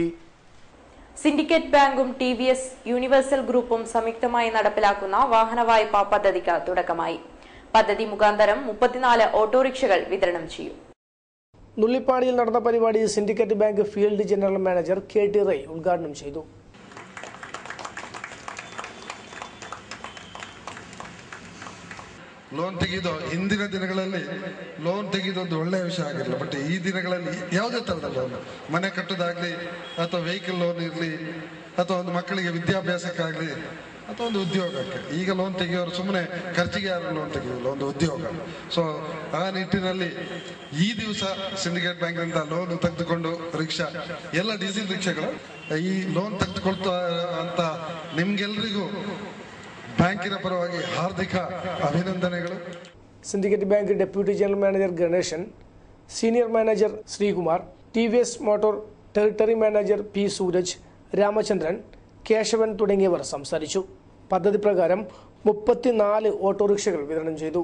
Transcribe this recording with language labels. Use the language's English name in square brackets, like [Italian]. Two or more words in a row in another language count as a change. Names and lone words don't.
[Malayalam] സിൻഡിക്കേറ്റ് ബാങ്കും TVS യൂണിവേഴ്സൽ ഗ്രൂപ്പും സംയുക്തമായി നടപ്പിലാക്കുന്ന വാഹന വായ്പാ പദ്ധതിക്ക് തുടക്കമായി. പദ്ധതി മുഖാന്തരം 34 ഓട്ടോറിക്ഷകൾ വിതരണം ചെയ്യും. നുള്ളിപ്പാടിയിൽ നടന്ന പരിപാടി സിൻഡിക്കേറ്റ് ബാങ്ക് [English] field general manager [Malayalam] KT റൈ ഉദ്ഘാടനം ചെയ്തു. [Kannada] ಲೋನ್ ತೆಗೆದು ಹಿಂದಿನ ದಿನಗಳಲ್ಲಿ ಲೋನ್ ತೆಗೆದೊಂದು ಒಳ್ಳೆಯ ವಿಷಯ ಆಗಿರಲಿಲ್ಲ. ಬಟ್ ಈ ದಿನಗಳಲ್ಲಿ ಯಾವುದೇ ತರದ ಲೋನ್, ಮನೆ ಕಟ್ಟೋದಾಗ್ಲಿ ಅಥವಾ [English] vehicle loan [Kannada] ಇರಲಿ ಅಥವಾ ಒಂದು ಮಕ್ಕಳಿಗೆ ವಿದ್ಯಾಭ್ಯಾಸಕ್ಕಾಗ್ಲಿ ಅಥವಾ ಒಂದು ಉದ್ಯೋಗಕ್ಕೆ, ಈಗ ಲೋನ್ ತೆಗೆಯೋರು ಸುಮ್ಮನೆ ಖರ್ಚಿಗೆ ಯಾರು ಲೋನ್ ತೆಗೆಯೋಲ್ಲ, ಒಂದು ಉದ್ಯೋಗ. ಸೊ ಆ ನಿಟ್ಟಿನಲ್ಲಿ ಈ ದಿವಸ ಸಿಂಡಿಕೇಟ್ ಬ್ಯಾಂಕ್ನಿಂದ ಲೋನ್ ತೆಗೆದುಕೊಂಡು ರಿಕ್ಷಾ, ಎಲ್ಲ ಡೀಸೆಲ್ ರಿಕ್ಷಾಗಳು ಈ ಲೋನ್ ತೆಗೆದುಕೊಳ್ತಾ ಅಂತ ನಿಮ್ಗೆಲ್ರಿಗೂ ಬ್ಯಾಂಕಿನ ಪರವಾಗಿ ಹಾರ್ದಿಕ ಅಭಿನಂದನೆಗಳು. [Malayalam] സിൻഡിക്കേറ്റ് ബാങ്ക് [English] deputy general manager [Malayalam] ഗണേശൻ, [English] senior manager [Malayalam] ശ്രീകുമാർ, TVS മോട്ടോർ [English] territory manager [Malayalam] P സൂരജ്, രാമചന്ദ്രൻ, കേശവൻ തുടങ്ങിയവർ സംസാരിച്ചു. പദ്ധതി പ്രകാരം 34 ഓട്ടോറിക്ഷകൾ വിതരണം ചെയ്തു.